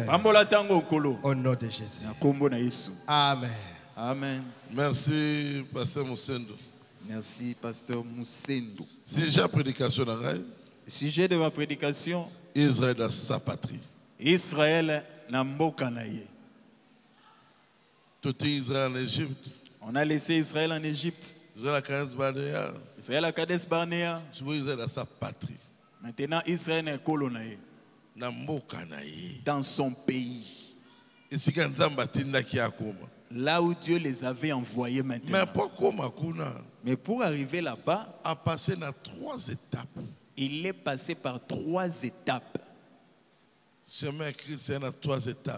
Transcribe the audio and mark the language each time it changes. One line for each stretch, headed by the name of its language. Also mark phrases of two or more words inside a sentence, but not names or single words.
French: Au nom de Jésus. Amen. Amen. Merci, Pasteur Moussendo. Merci, pasteur Moussendo. Sujet de prédication. Sujet de ma prédication. Israël dans sa patrie.
Lingala: Israël na mboka na ye.
French: Tout Israël en Égypte. On a laissé Israël en Égypte. Israël à Kades Barnea. Israël à Kades Barnea. Israël dans sa patrie. Maintenant Israël est colonisé.
Lingala: Na mboka na ye.
French: Dans son pays. Ici quand
Lingala: Nzamba tinda ki akoma.
French: Là où Dieu les avait envoyés maintenant. Mais pour arriver là-bas, a passé dans 3 étapes. Il est passé par 3 étapes. Le chemin de Christ est dans 3 étapes.